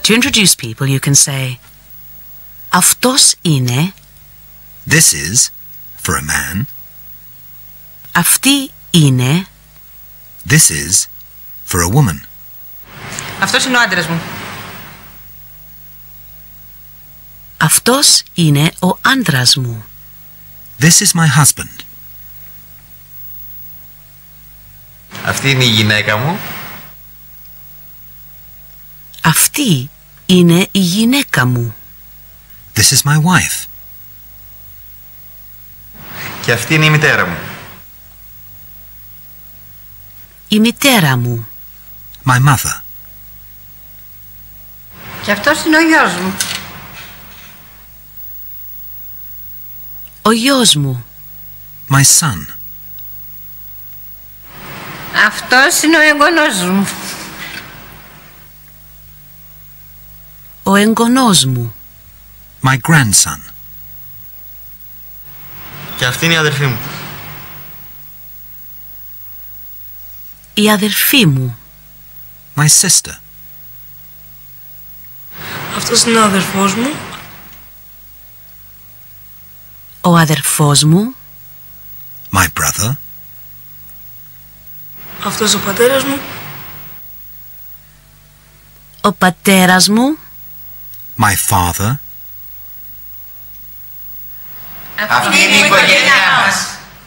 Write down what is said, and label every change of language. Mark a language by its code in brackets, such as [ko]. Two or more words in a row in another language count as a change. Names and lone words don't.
[en] To introduce people you can say [el] αυτός είναι. [en] This is for a man. [el] Αυτή είναι. [en] This is for a woman. [el] Αυτός είναι ο άντρας μου. Αυτός είναι ο άντρας μου. [en] This is my husband. [el] Αυτή είναι η γυναίκα μου. Αυτή είναι η γυναίκα μου. [en] This is my wife. [el] Και αυτή είναι η μητέρα μου. Η μητέρα μου. [en] My mother. [el] Και αυτός είναι ο γιος μου. Ο γιος μου. [en] My son. [el] Αυτός είναι ο εγγονός μου. Ο εγγονός μου. [en] My grandson. [el] Και αυτή είναι η αδερφή μου. Η αδερφή μου. [en] My sister. [el] Αυτός είναι ο αδερφός μου. Ο αδερφός μου. [en] My brother. [el] Αυτός ο πατέρας μου. Ο πατέρας μου. [en] My father. [el] Αυτή είναι η οικογένειά μας.